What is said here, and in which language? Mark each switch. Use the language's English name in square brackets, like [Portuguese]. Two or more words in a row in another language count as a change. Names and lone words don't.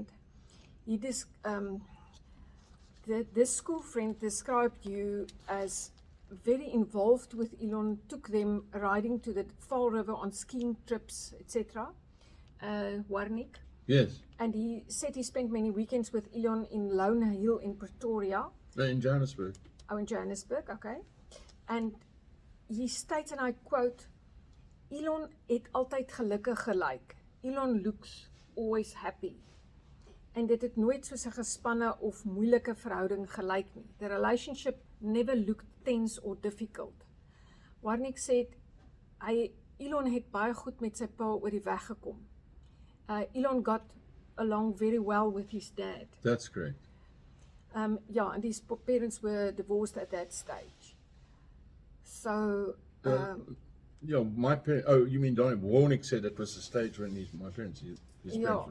[English] This school friend described you as very involved with Elon, took them riding to the Fall River on skiing trips, etc. Warnick. Yes. And he said he spent many weekends with Elon in Lone Hill in Pretoria. No, in Johannesburg. Oh, in Johannesburg, okay. And he states, and I quote, [Afrikaans] Elon het altyd gelukkig gelyk. [English] Elon looks always happy. [Afrikaans] En dit het nooit soos 'n gespanne of moeilike verhouding gelyk nie. [English] The relationship never looked tense or difficult. Warnick said, [Afrikaans] Elon het baie goed met sy pa oor die weg gekom. [English] Elon got along very well with his dad. That's correct. Yeah, and his parents were divorced at that stage. So, yeah, my parents. Oh, you mean Donnie Warnick said it was the stage when my parents. His parents.